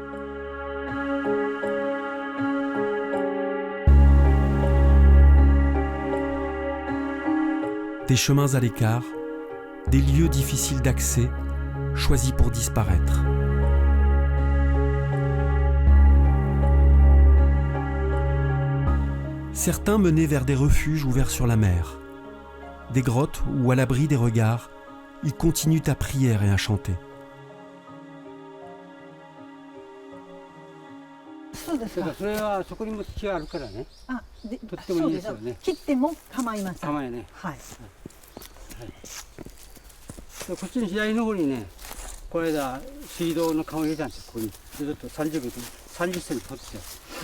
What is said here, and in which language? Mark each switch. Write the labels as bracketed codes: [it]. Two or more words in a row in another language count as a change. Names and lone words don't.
[fr] Des chemins à l'écart, des lieux difficiles d'accès, choisis pour disparaître. Certains menaient vers des refuges ouverts sur la mer, des grottes où, à l'abri des regards, ils continuent à prier et à chanter. [ja] そうですか。それはそこにも土があるからね。とってもいいですよね。切っても構いません。構いね。はい。こっちの左の方にね、この間水道の川を入れたんですよ。ここにずっと30センチ掘ってた。